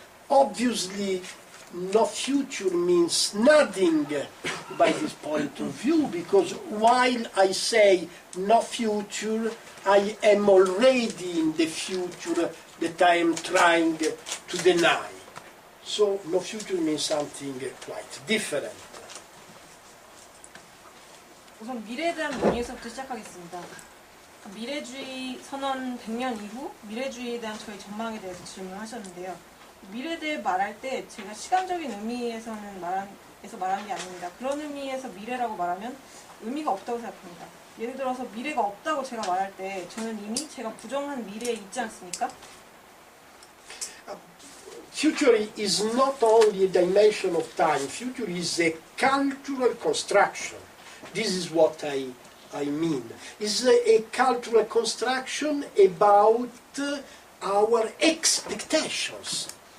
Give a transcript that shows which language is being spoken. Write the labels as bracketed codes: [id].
[en] Obviously, no future means nothing by this point of view, because while I say no future, I am already in the future that I am trying to deny. So no future means something quite different. [ko] 우선 미래에 대한 논의에서부터 시작하겠습니다. 미래주의 선언 100년 이후 미래주의에 대한 저희 전망에 대해서 질문하셨는데요. 미래에 대해 말할 때 제가 시간적인 의미에서 말하는 게 아닙니다. 그런 의미에서 미래라고 말하면 의미가 없다고 생각합니다. 예를 들어서 미래가 없다고 제가 말할 때 저는 이미 제가 부정한 미래에 있지 않습니까? [en] Future is not only a dimension of time. Future is a cultural construction. This is what I mean. It's a cultural construction about our expectations.